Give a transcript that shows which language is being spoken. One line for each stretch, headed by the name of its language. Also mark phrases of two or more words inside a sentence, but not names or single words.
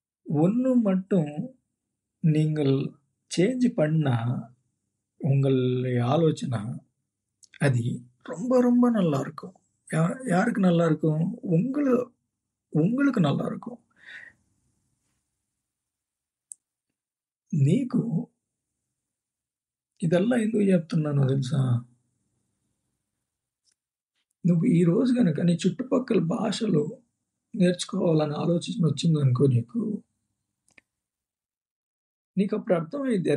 Tamil: ஒண்ணு மட்டும் நீங்கள் சேஞ்ச் பண்ணா உங்கள் ஆலோசனை அது ரொம்ப ரொம்ப நல்லா இருக்கும். யாருக்கு நல்லா இருக்கும்? உங்களுக்கு நல்லா இருக்கும்.
Telugu: నీకు ఇదెల్లా ఎందుకు చెప్తున్నానో తెలుసా? నువ్వు ఈ రోజు గనక నీ చుట్టుపక్కల భాషలు నేర్చుకోవాలని ఆలోచన వచ్చిందనుకో నీకప్పుడు అర్థమైద్ది.